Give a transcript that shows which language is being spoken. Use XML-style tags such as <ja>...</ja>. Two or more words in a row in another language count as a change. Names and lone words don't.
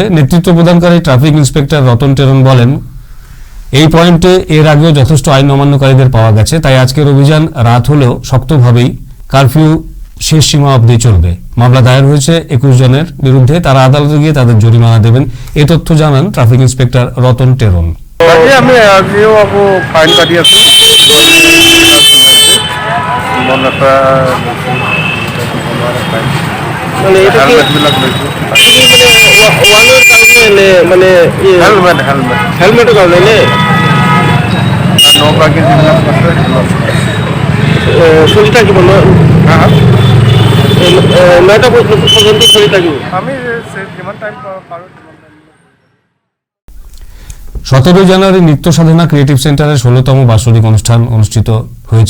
<bn>নেতৃত্ব প্রদানকারী ট্রাফিক ইন্সপেক্টর রতন টেরন বলেন, এই পয়েন্টে এর আগেও যথেষ্ট আইন অমান্যকারীদের পাওয়া গেছে, তাই আজকের অভিযান রাত হলেও শক্তভাবেই কারফিউ শেষ সীমা অবধি চলবে। মামলা দায়ের হয়েছে 21 জনের বিরুদ্ধে, তারা আদালতে গিয়ে তাদের জরিমানা দেবেন। এই তথ্য জানান ট্রাফিক ইন্সপেক্টর রতন টেরন।</bn> <as>আজি আমি আজিও আকৌ ফাইন কাটি আছোঁ মন এটা মানে এটা কি হেলমেটবিলাক লৈছোঁ ওৱানৰ কাৰণে নে মানে হেলমেট হেলমেটৰ কাৰণে নে নৌকাকে যিবিলাক আছে চলি থাকিব নয়টা পর্যন্ত চলি থাকিব। আমি যিমান টাইম পাৰোঁ</as> <bn>17 জানুয়ারি নিত্য সাধনা ক্রিয়েটিভ সেন্টারের 16তম বার্ষিক অনুষ্ঠান অনুষ্ঠিত হয়েছে।</bn>